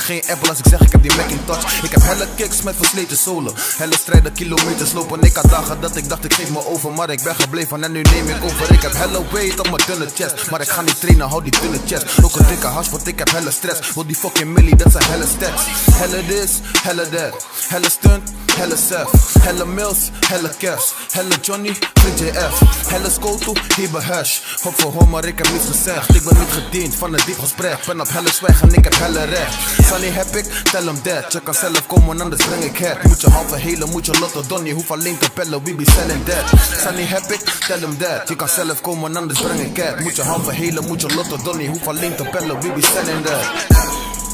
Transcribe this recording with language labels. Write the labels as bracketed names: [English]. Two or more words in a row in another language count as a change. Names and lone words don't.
[Dutch] Geen Apple als ik zeg ik heb die Macintosh. Ik heb helle kicks met versleten zolen. Helle strijden, kilometers lopen. Ik had dagen dat ik dacht ik geef me over. Maar ik ben gebleven en nu neem ik over. Ik heb helle weight op mijn dunne chest. Maar ik ga niet trainen, hou die dunne chest. Ook een dikke hash, want ik heb helle stress. Wil die [English] fucking millie, [Dutch] dat zijn helle stats. Helle this, helle that. Helle stunt, helle Seth. Helle Mills, helle Kevs. Helle Johnny, JF. Helle Skoto, Hebe Hash. Hop voor hom, maar ik heb niets gezegd. Ik ben niet gediend van een diep gesprek. Ben op helle zwijg en ik heb helle recht. Sunny heb ik, tell hem that. Je kan zelf komen, anders breng ik het. Moet je halve hele, moet je lotto donnie. Hoef alleen te pellen, [English] we be selling that. [Dutch] Sunny heb ik, tell hem that. Je kan zelf komen, anders breng ik het. Moet je halve hele, moet je lotto donnie. Hoef alleen te pellen, [English] we be selling that.